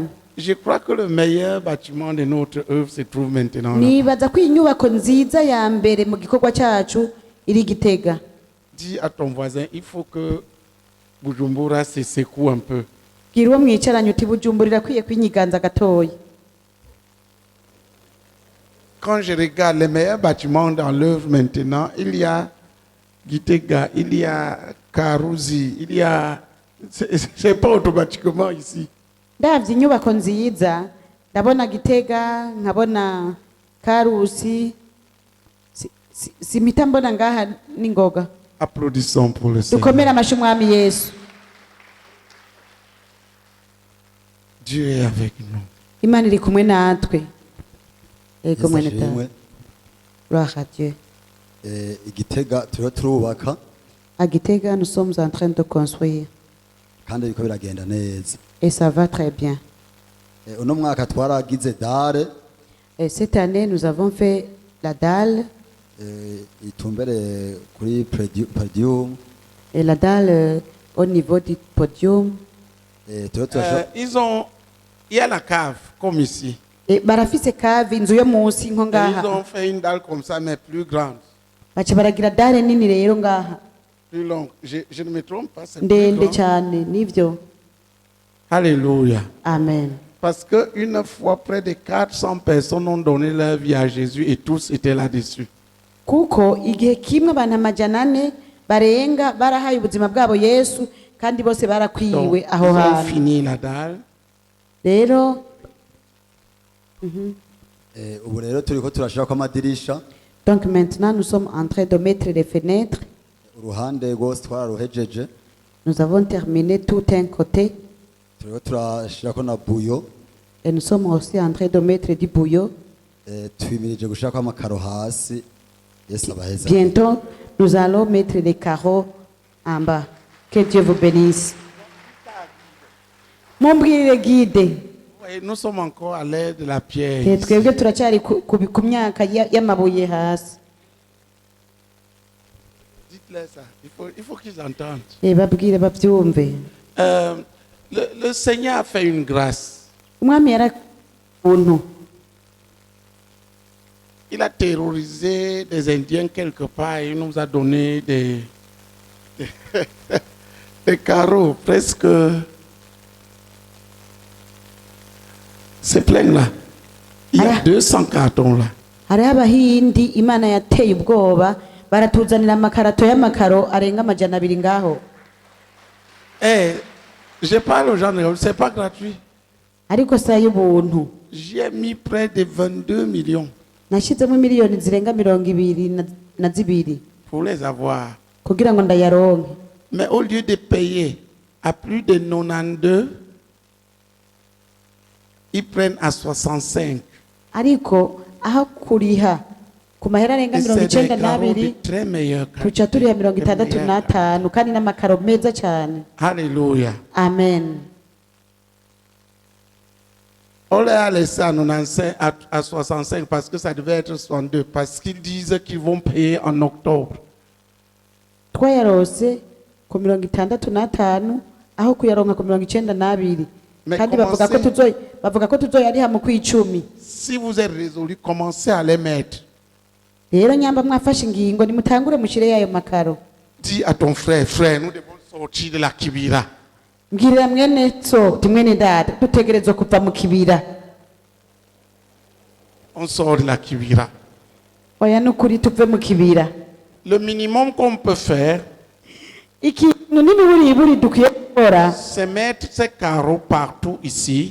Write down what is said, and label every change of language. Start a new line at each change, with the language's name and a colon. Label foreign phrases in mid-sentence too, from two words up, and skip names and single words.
French: Je crois que le meilleur bâtiment de notre œuvre se trouve maintenant là.
Rundi: Nibaza ko inyubako nziza ya mbere mu gikorwa cyacu iri Gitega.
French: Dis à ton voisin, il faut que Bujumbura se secoue un peu.
Rundi: Bwira uwo mwicaranye uti Bujumbura irakwiye kwinyiganza gatoya.
French: Quand je regarde les meilleurs bâtiments dans l'œuvre maintenant, il y a Gitega, il y a Karuzi, il y a... C'est pas automatiquement ici.
Rundi: Ndavye inyubako nziza, ndabona Gitega, nkabona Karusi, simita mbona ngaha ningoga.
French: Applaudissons pour le Seigneur.
Rundi: Dukomere amashyi umwami Yesu.
French: Dieu est avec nous.
Rundi: Imana iri kumwe natwe. Ego mwene Yesu ashimwe.
French: ta. Gloire à Dieu.
Rundi: Igitega turiho turubaka
French: À Gitega, nous sommes en train de construire.
Rundi: kandi biriko biragenda neza.
French: Et ça va très bien.
Rundi: Uno mwaka twaragize dare
French: Et cette année, nous avons fait la dalle.
Rundi: itumbere kuri podium.
French: Et la dalle au niveau du podium. Il y a la cave, comme ici.
Rundi: Et barafise cave inzu yo munsi nko
French: Et ils
Rundi: ngaha.
French: ont fait une dalle comme ça, mais plus grande.
Rundi: Baca baragira dalle nini rero ngaha.
French: Plus longue. Je ne me trompe pas, c'est plus
Rundi: Ndende
French: grand.
Rundi: cyane nivyo.
French: Alléluia. Amen. Parce qu'une fois, près de 400 personnes ont donné leur vie à Jésus et tous étaient là-dessus.
Rundi: Kuko igihe kimwe abantu 400 barenga barahaye ubuzima bwabo Yesu kandi bose
French: Donc,
Rundi: barakwiwe
French: ils
Rundi: aho
French: ont
Rundi: hantu.
French: fini la dalle.
Rundi: Rero Ubu rero turiko turashirako amadirisha.
French: donc maintenant nous sommes en train de mettre les fenêtres.
Rundi: Uruhande rwose twararuhejeje.
French: Nous avons terminé tout un côté
Rundi: Turiko turashirako na buyo.
French: et nous sommes aussi en train de mettre du bouillon.
Rundi: Twimirije gushirako amakaro hasi. Yesu abaheza.
French: Bientôt, nous allons mettre les carreaux en bas. Que Dieu vous bénisse. Mumbwirire guide. Oui, nous sommes encore à l'ère de la pierre.
Rundi: Twebwe turacyari ku myaka y'amabuye hasi.
French: Dites-leur ça. Il faut qu'ils entendent.
Rundi: babwire babyumve.
French: Le Seigneur a fait une grâce.
Rundi: Umwami yarakubuntu.
French: Il a terrorisé des Indiens quelque part et il nous a donné des carreaux presque. C'est plein là. Il y a 200 cartons là.
Rundi: Hariho abahindi Imana yateye ubwoba baratuzanira amakarato y'amakaro arenga amajana 2 ngaho.
French: Je parle aux gens, c'est pas gratuit.
Rundi: Ariko saa y'ubuntu.
French: J'ai mis près de 22 millions.
Rundi: Nashyizemo miliyoni zirenga 22
French: pour les avoir.
Rundi: kugira ngo ndayaronke.
French: Mais au lieu de payer à plus de 92, ils prennent à 65.
Rundi: Ariko aho kuriha ku mahera arenga 92 tuca turiha 65 kandi n'amakaro meza cyane.
French: Alléluia. Amen. On les a laissé à 95, à 65 parce que ça devait être 62, parce qu'ils disent qu'ils vont payer en octobre.
Rundi: Twayarose ku 65 aho kuyaronka ku 92 kandi bavuga ko tuzoyariha mu kwicumi.
French: Si vous êtes résolu, commencez à les mettre.
Rundi: Rero nyamba mwafashe ingingo nimutangure mushire yayo makaro.
French: Dis à ton frère, frère, nous devons sortir de la kibira.
Rundi: Mbwirira mwene so timwene dada dutegerezwa kuva mu kibira.
French: On sort de la kibira.
Rundi: Oya nukuri tuve mu kibira.
French: Le minimum qu'on peut faire, c'est mettre ces carreaux partout ici.